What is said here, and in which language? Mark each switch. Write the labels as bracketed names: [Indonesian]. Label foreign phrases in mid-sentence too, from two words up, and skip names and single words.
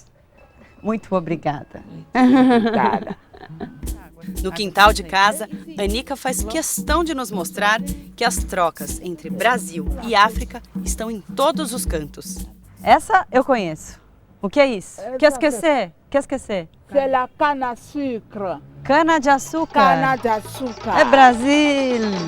[Portuguese] Muito obrigada. Obrigada. No quintal de casa, Anica faz questão de nos mostrar que as trocas entre Brasil e África estão em todos os cantos. Essa eu conheço. O que é isso? Quer esquecer? Quer esquecer? [French] C'est la canne à sucre. [Portuguese] Cana de açúcar. Cana de açúcar. É Brasil!